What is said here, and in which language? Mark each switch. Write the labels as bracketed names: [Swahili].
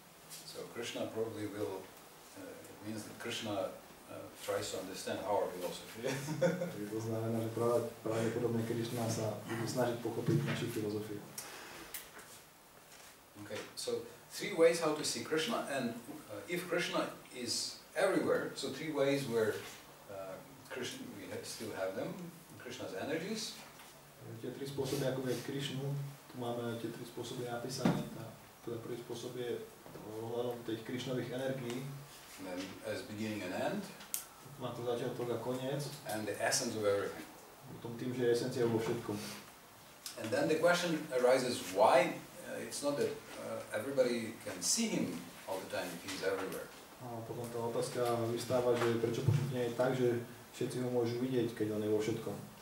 [English] So Krishna probably will, it means that Krishna tries to understand our philosophy. [Slovak] To znamená, že pravdepodobne Krišna sa bude snažiť pochopiť našu filozofiu. [English] So 3 ways how to see Krishna, and if Krishna is everywhere, so 3 ways where Krishna, we still have them, Krishna's energies. [Slovak] Tie 3 spôsoby, ako vidieť Krišnu, tu máme tie 3 spôsoby napísané. Teda prvý spôsob je ohľadom tých Krišnových energií. [English] And then as beginning and end. [Slovak] Má to začiatok a koniec. [English] And the essence of everything. [Slovak] Potom tým, že je esencia vo všetkom. [English] And then the question arises why it's not that everybody can see him all the time if he's everywhere. [Slovak] A potom tá otázka vystáva, že prečo počuť nie je tak, že všetci ho môžu vidieť, keď on je vo všetkom.